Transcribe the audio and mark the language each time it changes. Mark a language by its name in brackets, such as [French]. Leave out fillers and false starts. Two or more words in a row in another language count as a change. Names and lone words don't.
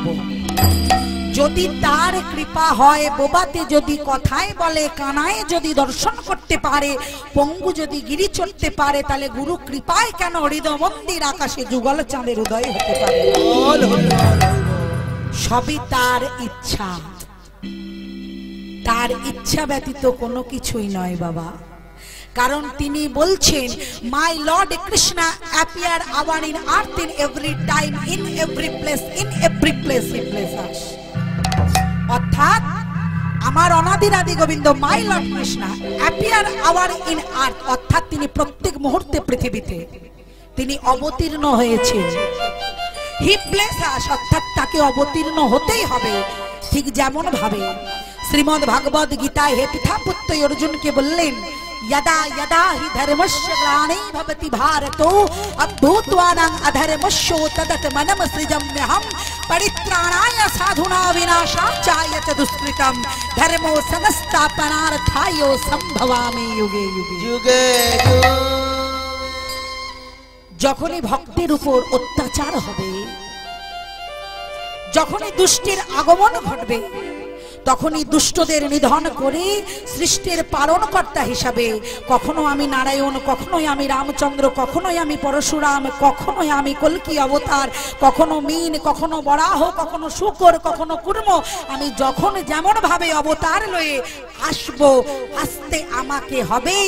[Bangla] যদি তার কৃপা হয়, বোবাতে যদি কথায় বলে, কানায় যদি দর্শন করতে পারে, পঙ্গু যদি গিরি চড়তে পারে, তাহলে গুরু কৃপায় কেন হৃদয় মন্দির আকাশে যুগল চাঁদের উদয় হতে পারে? সবই তার ইচ্ছা, তার ইচ্ছা ব্যতীত কোনো কিছুই নয় বাবা। কারণ তিনি বলছেন, [English] My Lord Krishna appear our in earth in every time, in every place, in every place he places. [Bangla] অর্থাৎ আমার অনাদির আদি গোবিন্দ [English] My Lord Krishna appear our in earth, [Bangla] অর্থাৎ তিনি প্রত্যেক মুহূর্তে পৃথিবীতে তিনি অবতীর্ণ হয়েছেন। [English] he places, [Bangla] অর্থাৎ তাকে অবতীর্ণ হতেই হবে। ঠিক যেমন ভাবে শ্রীমদ্ ভাগবত গীতায় হে পিতাপুত্র অর্জুনকে বললেন, [Sanskrit] यदा यदा हि धर्मस्य ग्लानिः भवति भारतो अभूत्वानां अधर्मस्य तदात्मनं सृजाम्यहं परित्राणाय साधूनां विनाशाय च दुष्कृतं धर्मो संस्थापनार्थाय संभवामि युगे युगे। যুগে [Bangla] যখনই ভক্তের উপর অত্যাচার হবে, যখনই দুষ্টের আগমন ঘটবে, তখনই দুষ্টদের নিধন করে সৃষ্টির পালনকর্তা হিসাবে কখনো আমি নারায়ণ, কখনোই আমি রামচন্দ্র, কখনোই আমি পরশুরাম, কখনোই আমি কল্কি অবতার, কখনো মিন, কখনো বরাহ, কখনো শুকর, কখনো কুর্ম, আমি যখন যেমন ভাবে অবতার লয়ে আসব, আসতে আমাকে হবেই।